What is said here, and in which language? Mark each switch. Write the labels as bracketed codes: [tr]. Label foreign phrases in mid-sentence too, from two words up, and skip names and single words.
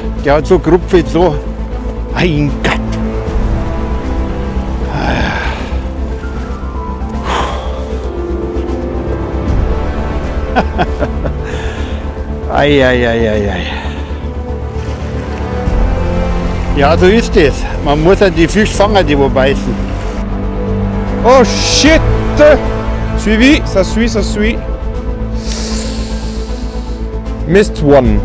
[de] Der hat so gerupft, so. Mein Gott. Eieieiei. Ja, so ist es. Man muss ja die Fische fangen, die wo beißen. [en] Oh shit! [fr] Suivi, ça suit, ça suit. [en] Missed one.